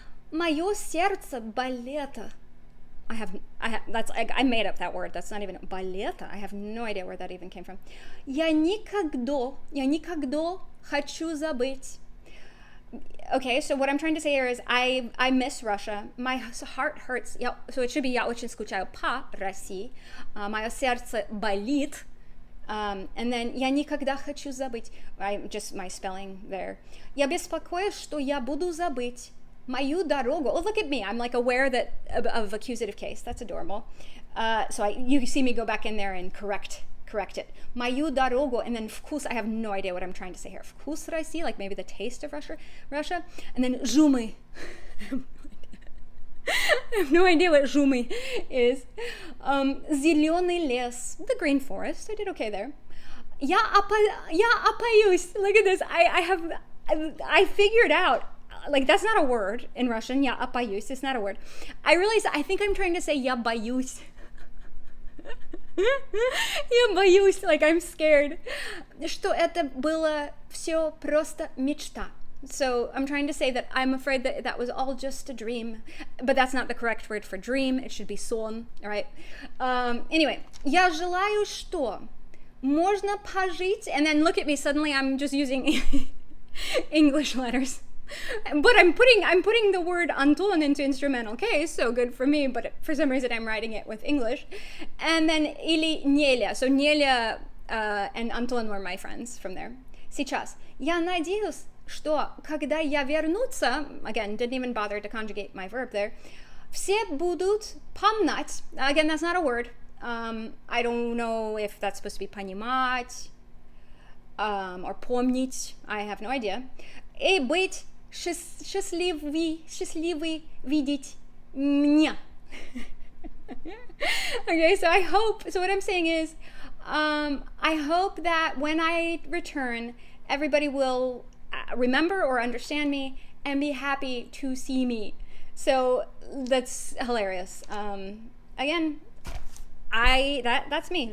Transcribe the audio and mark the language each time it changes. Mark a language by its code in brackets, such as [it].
[ru] Мое сердце балета. [en] I made up that word. That's not even балета. I have no idea where that even came from. [ru] Я никогда хочу забыть. [en] Okay, so what I'm trying to say here is I miss Russia. My heart hurts. So it should be [ru] я очень скучаю по России. Мое сердце болит. [en] And then [ru] я никогда хочу забыть. [en] Just my spelling there. [ru] Я беспокоюсь, что я буду забыть. Мою дорогу. [en] Oh, look at me. I'm like aware that of accusative case. That's adorable. So you see me go back in there and correct it. [ru] Мою дорогу. [en] And then вкус. I have no idea what I'm trying to say here. [ru] Вкус России, [en] like maybe the taste of Russia. And then жумы. I have no idea what жумы is. [ru] Зеленый лес. [en] The green forest. I did okay there. [ru] Я опоюсь. [en] Look at this. I figured out. Like, that's not a word in Russian. [ru] Я опоюсь. [en] It's not a word. I think I'm trying to say [ru] я боюсь. Я боюсь. [en] Like, I'm scared. [ru] Что это было все просто мечта. [en] So I'm trying to say that I'm afraid that that was all just a dream. But that's not the correct word for dream. It should be сон. All right. Anyway. [ru] Я желаю что? Можно пожить. [en] And then look at me. Suddenly I'm just using English letters. But I'm putting the word Anton into instrumental case, so good for me, but for some reason I'm writing it with English. And then [ru] или Неля. [en] So Неля and Anton were my friends from there. [ru] Сейчас. Я надеюсь, что когда я вернуться, [en] again, didn't even bother to conjugate my verb there, [ru] все будут помнить. [en] Again, that's not a word. I don't know if that's supposed to be понимать or помнить. I have no idea. [ru] И быть счастливый видеть меня. [en] Okay, so what I'm saying is, I hope that when I return, everybody will remember or understand me and be happy to see me. So that's hilarious. Again, that's me.